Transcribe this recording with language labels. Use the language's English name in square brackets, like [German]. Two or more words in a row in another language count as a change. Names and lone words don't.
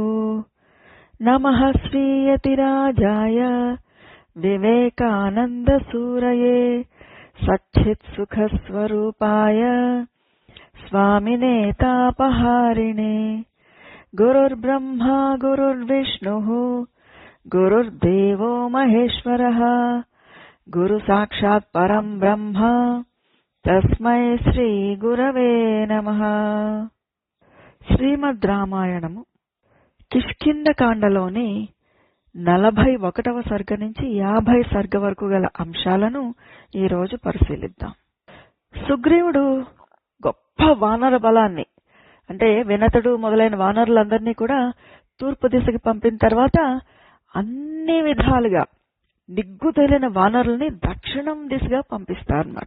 [Sanskrit] नमः श्रीयतिराजाय विवेकानन्दसूरये सच्चित्सुखस्वरूपाय स्वामिने तापहारिणे। गुरुर्ब्रह्मा गुरुर्विष्णुः गुरुर्देवो महेश्वरः गुरुसाक्षात् परं ब्रह्म तस्मै శ్రీ గురవే నమః। [Telugu] శ్రీమద్ రామాయణము కిష్కింధకాండలోని 41వ సర్గ నుంచి 50 సర్గ వరకు గల అంశాలను ఈరోజు పరిశీలిద్దాం. సుగ్రీవుడు గొప్ప వానర బలాన్ని అంటే వినతుడు మొదలైన వానరులందరినీ కూడా తూర్పు దిశకి పంపిన తర్వాత అన్ని విధాలుగా దిగ్గు తేలిన వానరుల్ని దక్షిణం దిశగా పంపిస్తారన్నమాట.